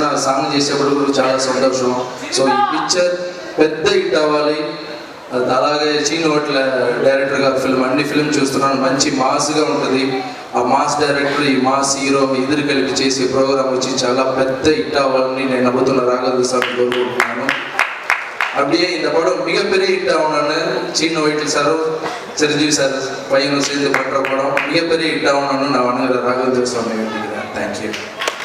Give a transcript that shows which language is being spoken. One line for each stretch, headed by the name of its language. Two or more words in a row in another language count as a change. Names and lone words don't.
Telugu: ఆ సాంగ్ చేసేప్పుడు కూడా చాలా సంతోషం. సో ఈ పిక్చర్ పెద్ద హిట్ అవ్వాలి. అది అలాగే చీను హోటల్ డైరెక్టర్ గారు అన్ని ఫిల్మ్ చూస్తున్నాను, మంచి మాస్గా ఉంటుంది. ఆ
English: mass director
Telugu: ఈ
English: mass hero
Telugu: ఇద్దరు కలిపి చేసే ప్రోగ్రామ్ వచ్చి చాలా పెద్ద హిట్ అవ్వాలని నేను నమ్ముతున్న రాఘవేంద్ర సార్ కోరుకుంటున్నాను.
Tamil: அப்படியே இந்த படம் மிகப்பெரிய ஹிட் ஆகணும்னு சீனு வைட்டில் சாரும் சிரஞ்சீவி சார் பையனும் சேர்ந்து பண்ணுற படம் மிகப்பெரிய ஹிட் ஆகணும்னு நான் வணங்குற ராகவேந்திர சுவாமி வேண்டிக்கிறேன்.
English: thank you.